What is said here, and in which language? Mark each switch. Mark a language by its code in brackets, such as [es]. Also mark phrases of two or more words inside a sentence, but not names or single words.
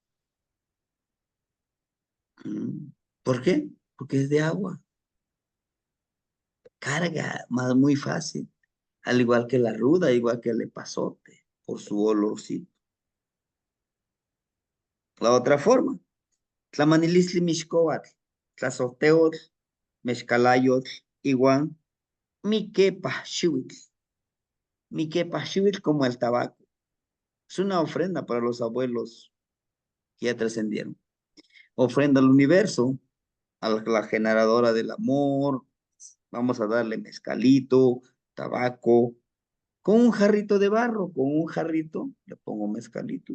[es] ¿Por qué? Porque es de agua. Carga, más muy fácil. Al igual que la ruda, igual que el epazote, por su olorcito. La otra forma, [nah] tlamanilisli mixcoatl, tlazoteotl, mezcalayotl, iguan, miquepa [es] como el tabaco. Es una ofrenda para los abuelos que ya trascendieron. Ofrenda al universo, a la generadora del amor. Vamos a darle mezcalito, tabaco, con un jarrito de barro, con un jarrito, le pongo mezcalito.